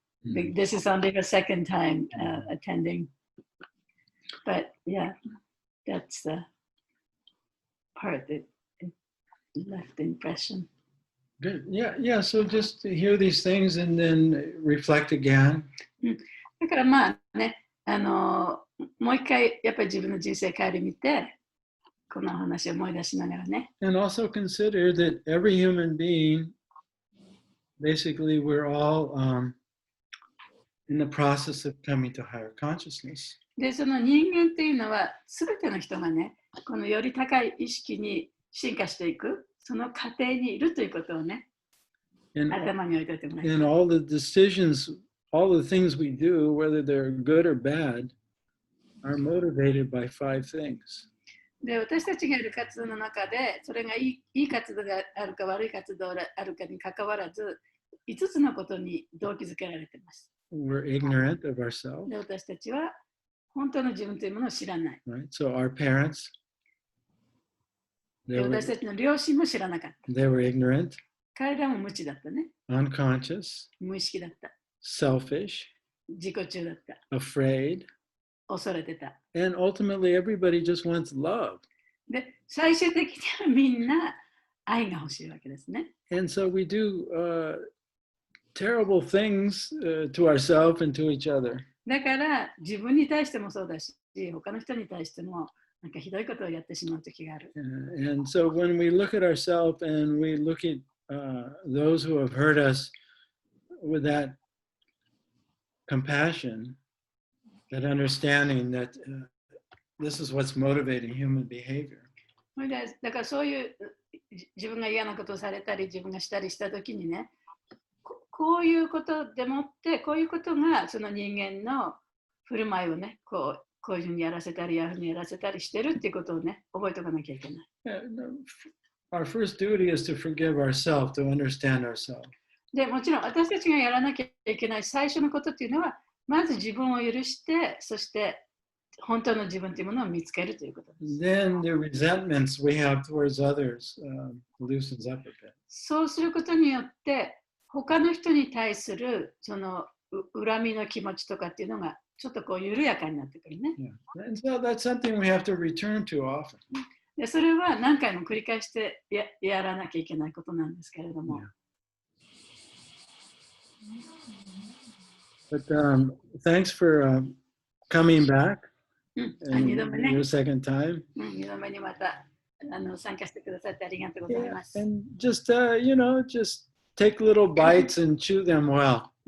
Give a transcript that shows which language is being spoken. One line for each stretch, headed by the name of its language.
English: This is only the second time attending, but yeah, that's the part that left impression. Good. Yeah. So just to hear these things and then reflect again.
Japanese: だからまあね、もう一回やっぱり自分の人生顧みて、この話を思い出しながらね。
English: And also consider that every human being, basically, we're all in the process of coming to higher consciousness.
Japanese: で、その人間っていうのは、すべての人がね、このより高い意識に進化していく、その過程にいるということをね、頭に置いておいてもらいたい。
English: And all the decisions, all the things we do, whether they're good or bad, are motivated by 5 things.
Japanese: で、私たちがやる活動の中で、それがいい活動があるか悪い活動があるかにかかわらず、5つのことに動機づけられています。
English: We're ignorant of ourselves.
Japanese: で、私たちは本当の自分というものを知らない。
English: Right? So our parents,
Japanese: で、私たちの両親も知らなかった。
English: they were ignorant,
Japanese: 彼らも無知だったね。
English: unconscious,
Japanese: 無意識だった。
English: selfish,
Japanese: 自己中だった。
English: afraid,
Japanese: 恐れてた。
English: and ultimately everybody just wants love.
Japanese: で、最終的にはみんな愛が欲しいわけですね。
English: And so we do terrible things to ourselves and to each other.
Japanese: だから自分に対してもそうだし、他の人に対してもなんかひどいことをやってしまう時がある。
English: And so when we look at ourselves and we look at those who have hurt us with that compassion, that understanding that this is what's motivating human behavior.
Japanese: だからそういう自分が嫌なことをされたり自分がしたりした時にね、こういうことでもってこういうことがその人間の振る舞いをね、ここういうふうにやらせたり、ああいうふうにやらせたりしてるっていうことをね、覚えておかなきゃいけない。
English: Our first duty is to forgive ourselves, to understand ourselves.
Japanese: で、もちろん私たちがやらなきゃいけない最初のことっていうのは、まず自分を許して、そして本当の自分というものを見つけるということです。
English: Then the resentments we have towards others loosens up a bit.
Japanese: そうすることによって、他の人に対するその恨みの気持ちとかっていうのがちょっとこう緩やかになってくるね。
English: Yeah. And so that's something we have to return to often.
Japanese: でそれは何回も繰り返してやらなきゃいけないことなんですけれども。
English: But thanks for coming back.
Japanese: 2度目ね。
English: Your second time.
Japanese: 2度目にまた参加してくださってありがとうございます。
English: And just, just take little bites and chew them well.